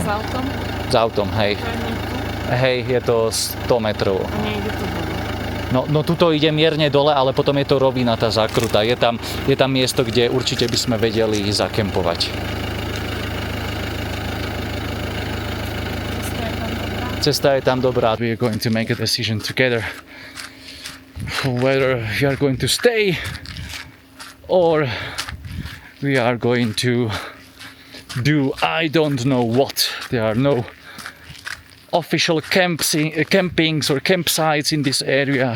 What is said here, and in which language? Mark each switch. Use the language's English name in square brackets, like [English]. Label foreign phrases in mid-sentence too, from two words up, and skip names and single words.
[Slovak] S autom? S autom, hej. Hej, je to 100 metrov. A nejde to dole? No tuto ide mierne dole, ale potom je to rovina, tá zákruta. Je tam miesto, kde určite by sme vedeli zakempovať. Cesta je tam dobrá. [English] We are going to make a decision together whether we are going to stay or we are going to do I don't know what. There are no official campings or campsites in this area.